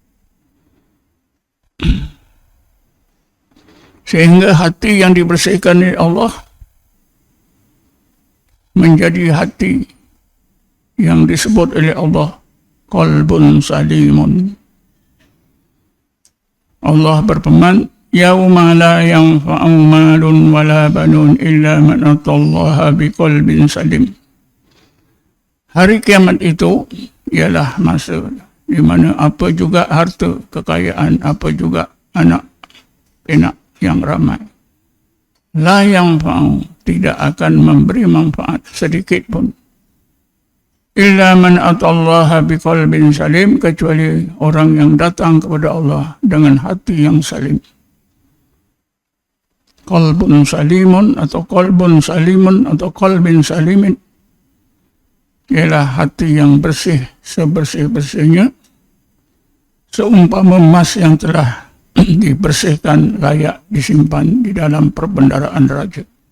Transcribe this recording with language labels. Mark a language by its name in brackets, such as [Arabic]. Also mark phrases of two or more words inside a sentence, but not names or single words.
[Malay] Sehingga hati yang dibersihkan oleh Allah menjadi hati yang disebut oleh Allah [Arabic] قلب سليم. [Malay] Allah berfirman, [Arabic] يوم لا ينفع مال ولا بنون إلا من أتى الله بقلب سليم. [Malay] Hari kiamat itu ialah masa di mana apa juga harta, kekayaan, apa juga anak pinak yang ramai, [Arabic] لا ينفع, [Malay] tidak akan memberi manfaat sedikit pun, [Arabic] إلا من أتى الله بقلب سليم, [Malay] kecuali orang yang datang kepada Allah dengan hati yang salim. [Arabic] قلب سليم [Malay] atau [Arabic] قلب سليم [Malay] atau [Arabic] قلب سليم [Malay] ialah hati yang bersih sebersih-bersihnya, seumpama emas yang telah dibersihkan, layak disimpan di dalam perbendaharaan raja.